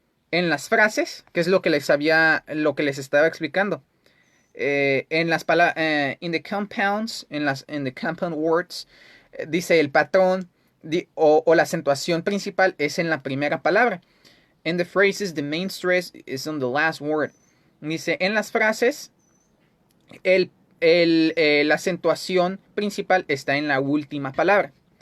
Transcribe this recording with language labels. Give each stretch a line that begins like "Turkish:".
Spanish: En las frases, que es lo que les estaba explicando. En las palabras,
English: in the compounds, in the compound words,
Spanish: dice el patrón o la acentuación principal es en la primera palabra.
English: In the phrases, the main stress is on the last word.
Spanish: Dice, en las frases, la acentuación principal está en la última palabra.